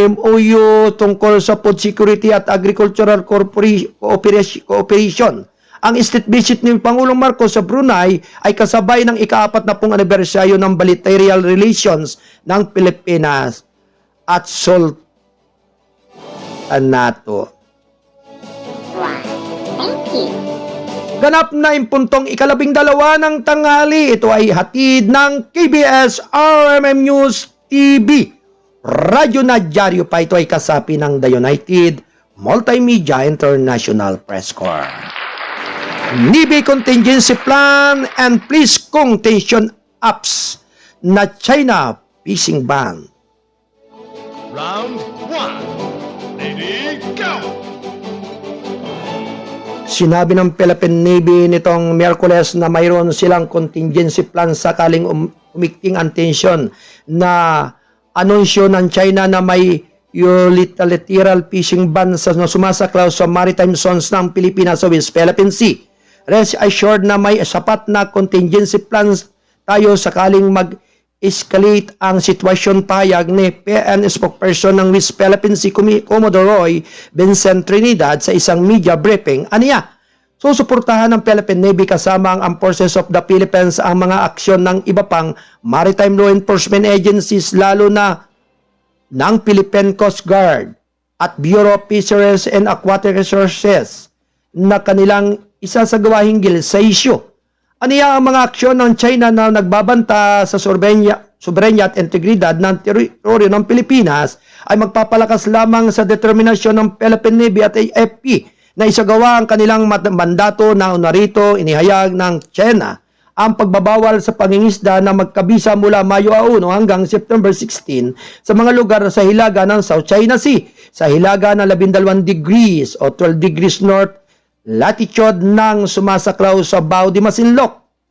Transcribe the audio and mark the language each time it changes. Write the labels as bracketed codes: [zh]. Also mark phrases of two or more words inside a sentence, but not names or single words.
[tl] MOU tungkol sa [en] food security [tl] at [en] agricultural cooperation [tl] Ang state visit ni Pangulong Marcos sa Brunei ay kasabay ng ika-40 anibersaryo ng bilateral relations ng Pilipinas at Sultanato. [en] Wow. Thank you. [tl] Ganap na impuntong ika-12 ng tanghali. Ito ay hatid ng KBS RMM News TV. Radyo na dyaryo pa, ito ay kasapi ng The United Multimedia International Press Corps. [en] Navy Contingency Plan and Police Contention Apps na China Fishing Ban. Round 1. Ready, go! [tl] Sinabi ng Philippine Navy nitong Miyerkules na mayroon silang [en] contingency plan [tl] sakaling umikting ang tensyon na anunsyo ng China na may [en] unilateral fishing ban [tl] sa sumasaklaw sa [en] maritime zones [tl] ng Pilipinas sa West Philippine Sea. [en] Rest assured [tl] na may sapat na [en] contingency plans [tl] tayo sakaling mag-escalate ang sitwasyon, pahayag ni PN spokesperson ng West Philippine Sea Commodore Roy Vincent Trinidad sa isang [en] media briefing. [tl] Aniya, susuportahan ng Philippine Navy kasama ang Armed Forces of the Philippines ang mga aksyon ng iba pang maritime law enforcement agencies lalo na ng Philippine Coast Guard at Bureau of Fisheries and Aquatic Resources na kanilang isasagawa hinggil sa isyu. Aniya ang mga aksyon ng China na nagbabanta sa soberenya at integridad ng teritoryo ng Pilipinas ay magpapalakas lamang sa determinasyon ng Philippine Navy at AFP na isagawa ang kanilang mandato na narito inihayag ng China ang pagbabawal sa pangingisda na magkabisa mula Mayo 1 hanggang September 16 sa mga lugar sa hilaga ng South China Sea, sa hilaga ng 12 degrees o 12 [en] degrees north latitude [tl] ng sumasaklaw sa Bao de Masinloc.